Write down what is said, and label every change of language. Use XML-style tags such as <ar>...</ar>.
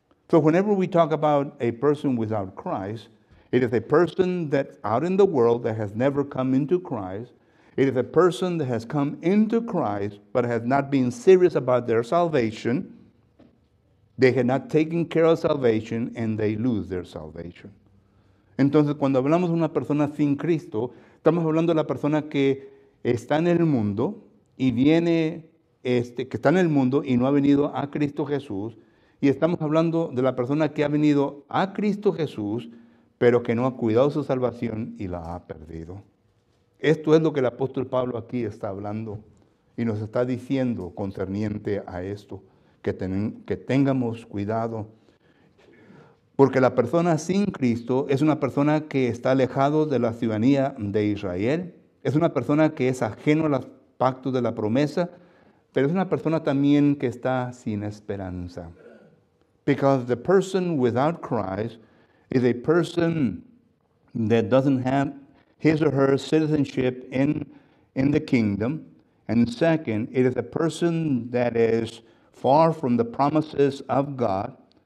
<en>So whenever we talk about a person without Christ, it is a person that's out in the world that has never come into Christ. It is a person that has come into Christ but has not been serious about their salvation. They had not taken care of salvation and they lose their salvation.</en> <es>Entonces, cuando hablamos de una persona sin Cristo, estamos hablando de la persona que está en el mundo y viene, que está en el mundo y no ha venido a Cristo Jesús. Y estamos hablando de la persona que ha venido a Cristo Jesús, pero que no ha cuidado su salvación y la ha perdido. Esto es lo que el apóstol Pablo aquí está hablando y nos está diciendo concerniente a esto, que tengamos cuidado. Porque la persona sin Cristo es una persona que está alejado de la ciudadanía de Israel, es una persona que es ajeno a los pactos de la promesa, pero es una persona también que está sin esperanza.</es> <en>Because the person without Christ is a person that doesn't have his or her citizenship in the kingdom. And second, it is a person that is far from the promises of God.</en>